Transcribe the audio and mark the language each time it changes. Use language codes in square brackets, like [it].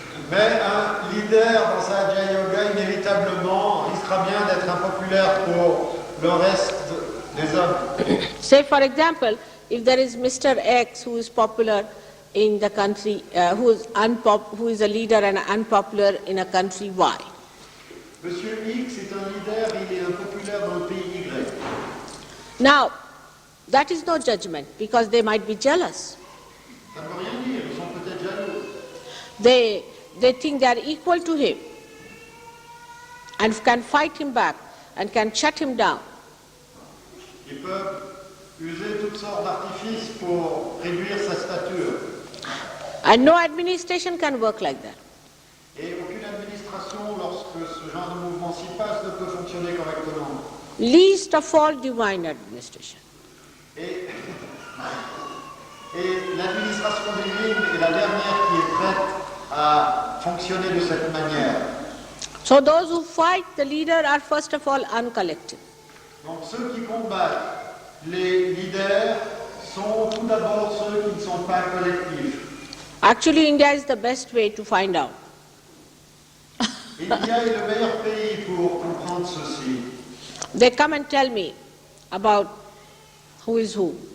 [fr] Mais un leader dans Sahaja Yoga, inévitablement, risquera bien d'être impopulaire pour le reste des hommes. [en] Say, for example, if there is Mr. X who is popular in the country, who is a leader and unpopular in a country Y. [fr] Monsieur X est un leader, il est impopulaire dans le pays Y. [en] Now, that is no judgment, because they might be jealous. [fr] Ça ne veut rien dire, ils sont peut-être jaloux. [en] They think they are equal to him and can fight him back and can shut him down. [fr] Ils peuvent user toutes sortes d'artifices pour réduire sa stature. [en] And no administration can work like that. [fr] Et aucune administration, lorsque ce genre de mouvement s'y passe, ne peut fonctionner correctement. [en] Least of all, divine administration. [fr] Et l'administration divine est la dernière qui est prête à fonctionner de cette manière. [en] So those who fight the leader are first of all uncollective. [fr] Donc ceux qui combattent les leaders sont tout d'abord ceux qui ne sont pas collectifs. [en] Actually, India is the best way to find out. [fr] India est le meilleur pays pour comprendre ceci. [en] They come and tell me about who is who.